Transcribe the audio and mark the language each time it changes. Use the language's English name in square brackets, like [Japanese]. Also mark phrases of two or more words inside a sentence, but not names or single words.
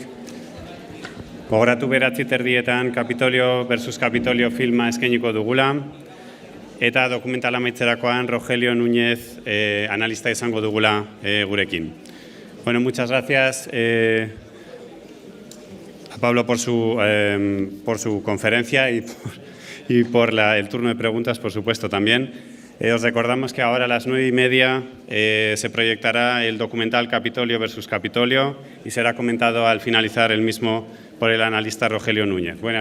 [Basque] Gogoratu 9:30 Kapitolio versus Kapitolio filma eskainiko dugula. Eta dokumentala amaitzerakoan Rogelio Núñez analista izango dugula gurekin. [Spanish] Bueno, muchas gracias a Pablo por su conferencia y por el turno de preguntas, por supuesto, también. Os recordamos que ahora a las 9:30 se proyectará el documental Kapitolio versus Kapitolio y será comentado al finalizar el mismo por el analista Rogelio Núñez.